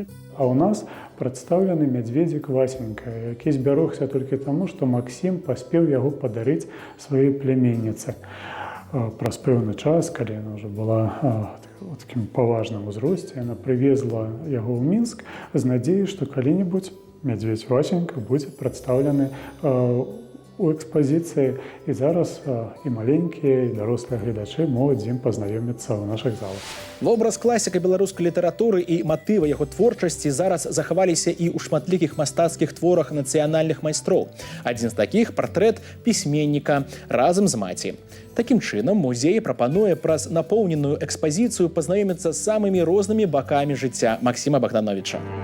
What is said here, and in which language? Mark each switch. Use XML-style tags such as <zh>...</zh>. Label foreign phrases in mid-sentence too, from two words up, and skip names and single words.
<be>А у нас прадстаўлены мядзведзік Васенька, які збярогся толькі таму, што Максім паспеў яго падарыць сваёй пляменніцы. Праз пэўны час, калі яна ўжо была ў такім паважным узросце, яна прывезла яго ў Мінск з надзеяй, што калі-небудзь мядзведзь Васенька будзе прадстаўлены у экспозиции.</be> <ru>И зараз и маленькие, и</ru> <be>дорослые глядачи</be> <ru>могут с ним познакомиться в наших залах.</ru> <be>Вобраз класіка беларускай літаратуры і матывы яго творчасці зараз захаваліся і ў шматлікіх мастацкіх творах нацыянальных майстроў. Адзін з такіх партрэт пісьменніка разам з маці. Такім чынам, музей прапануе праз напоўненую экспазіцыю пазнаёміцца з самымі рознымі бакамі жыцця Максіма Богдановича.</be>